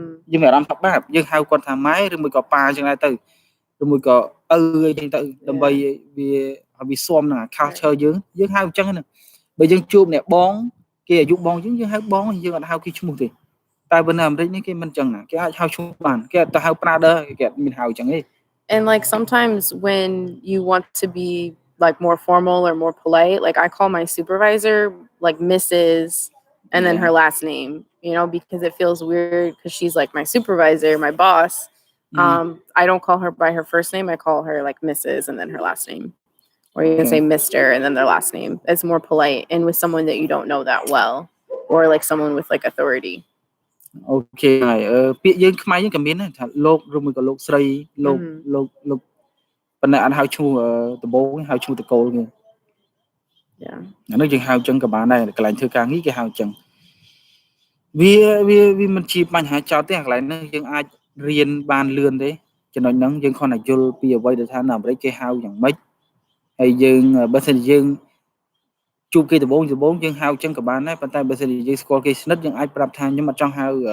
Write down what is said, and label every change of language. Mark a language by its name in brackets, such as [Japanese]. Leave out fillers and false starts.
[Khmer] យើងមានអារម្មណ៍ថាបាបយើងហៅគាត់ថាម៉ែឬមួយក៏ប៉ាអញ្ចឹងដែរទៅឬមួយក៏ឪអីចឹងទៅដើម្បីវាស៊ាំនឹង culture យើងហៅអញ្ចឹងហ្នឹងបើយើងជួបអ្នកបងគេអាយុបងយើងហៅបងយើងអត់ហៅគេឈ្មោះទេតែបើនៅអាមេរិកនេះគេមិនអញ្ចឹងណាគេអាចហៅឈ្មោះបានគេតែហៅ brother គេអត់មានហៅអញ្ចឹងទេ [English] And like sometimes when you want to be like more formal or more polite, like I call my supervisor like Mrs. and then her last name, you know, because it feels weird because she's like my supervisor, my boss. I don't call her by her first name. I call her like Mrs. and then her last name. Or you can say Mr. and then their last name. It's more polite and with someone that you don't know that well or like someone with like authority. [Khmer] អូខេហើយពាក្យយើងខ្មែរយើងក៏មានដែរថាលោកឬមួយក៏លោកស្រីលោកប៉ុន្តែអត់ហៅឈ្មោះដំបូងហៅឈ្មោះតកូលគេ [English] Yeah. [Khmer] អានោះយើងហៅចឹងក៏បានដែរកន្លែងធ្វើការងារគេហៅចឹងវាមិនជាបញ្ហាចោតទេកន្លែងហ្នឹងយើងអាចរៀនបានលឿនទេចំណុចហ្នឹងយើងគ្រាន់តែយល់ពីអ្វីដែលថានៅអាមេរិកគេហៅយ៉ាងម៉េចហើយយើងបើសិនយើងជួបគេដំបូងយើងហៅចឹងក៏បានដែរប៉ុន្តែបើសិនយើងស្គាល់គេស្និទ្ធយើងអាចប្រាប់ថាខ្ញុំអត់ចង់ហៅ